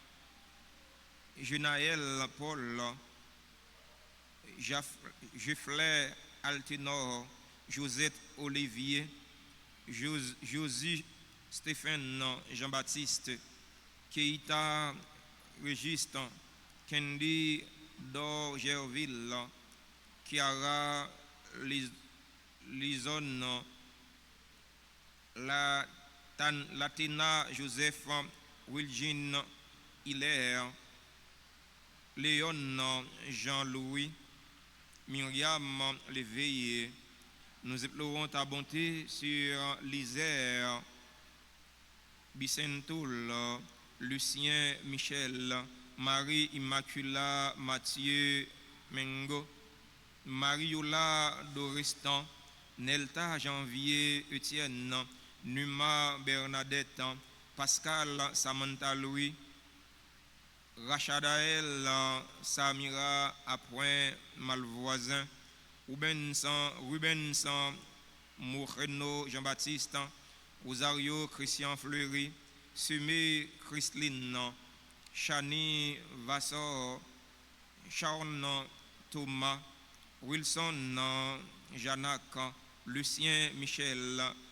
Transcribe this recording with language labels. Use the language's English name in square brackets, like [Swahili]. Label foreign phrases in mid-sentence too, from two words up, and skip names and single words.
[French] Genaël Paul, Geoffrey Altenor, Josette Olivier, Josie Stéphane Jean-Baptiste, Keita Régiste, Candy Dorgerville, Chiara Lison, Latina Joseph Wilgine Hilaire, Léon Jean-Louis, Myriam Léveillé. Nous implorons ta bonté sur l'Isère, Bicentoul, Lucien Michel, Marie Immacula Mathieu Mengo, Mariola Doristan, Nelta Janvier Etienne, Numa Bernadette, Pascal Samantha Louis, Rachadael Samira Appoint Malvoisin, Ruben Moreno Jean-Baptiste, Rosario Christian Fleury, Sumé Christine, Chani Vassor, Charles Thomas, Wilson Janac, Lucien Michel,